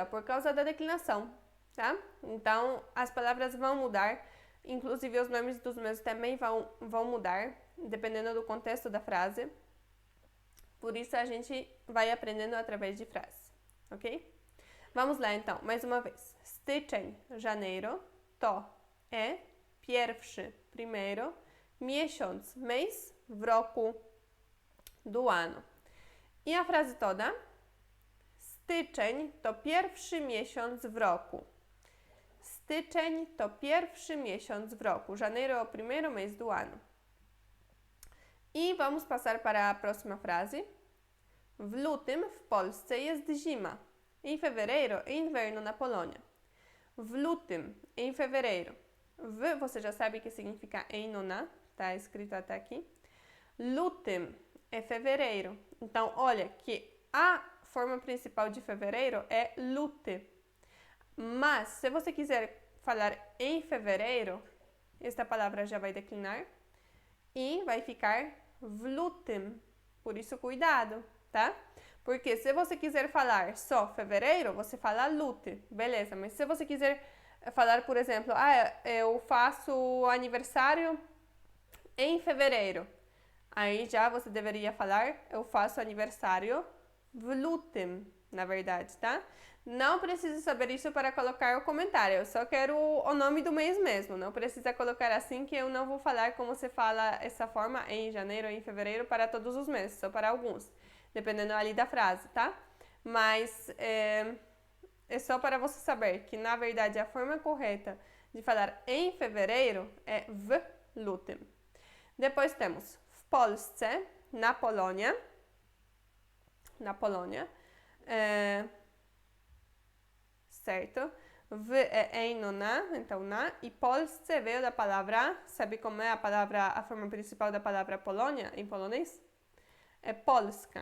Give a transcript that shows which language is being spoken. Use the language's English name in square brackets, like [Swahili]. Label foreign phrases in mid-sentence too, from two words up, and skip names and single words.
[Portuguese] Por causa da declinação, tá? Então, as palavras vão mudar. Inclusive, os nomes dos meses também vão mudar, dependendo do contexto da frase. Por isso, a gente vai aprendendo através de frases, ok? Vamos lá, então, mais uma vez. Styczeń, janeiro. [Polish] To pierwszy, [Portuguese] primeiro. Miesiąc, mês, [Polish] w roku, [Portuguese] do ano. I a frase toda. [Polish] Styczeń to pierwszy miesiąc w roku. Styczeń to pierwszy miesiąc w roku. [Portuguese] Janeiro é o primeiro mês do ano. I vamos passar para a próxima frase. [Polish] W lutym w Polsce jest zima. [Portuguese] Em fevereiro, é inverno na Polônia. [Polish] W lutym, [Portuguese] em fevereiro. W, você já sabe que significa em noná, tá escrito até aqui. Lutym é fevereiro. Então, olha que a forma principal de fevereiro é lute. Mas, se você quiser falar em fevereiro, esta palavra já vai declinar e vai ficar [Polish] w lutym. [Portuguese] Por isso, cuidado, tá? Porque se você quiser falar só fevereiro, você fala lute, beleza. Mas se você quiser falar, por exemplo, eu faço aniversário em fevereiro. Aí já você deveria falar, eu faço aniversário [Polish] w lutym, [Portuguese] na verdade, tá? Não precisa saber isso para colocar o comentário, eu só quero o nome do mês mesmo. Não precisa colocar assim, que eu não vou falar como se fala essa forma em janeiro ou em fevereiro para todos os meses, só para alguns, dependendo ali da frase, tá? Mas é só para você saber que, na verdade, a forma correta de falar em fevereiro é [Polish] w lutym. [Portuguese] Depois temos [Polish] w Polsce, [Portuguese] na Polônia. Na Polônia. Certo? W é em no na, então na. E Polsce veio da palavra, sabe como é a forma principal da palavra Polônia em polonês? É Polska.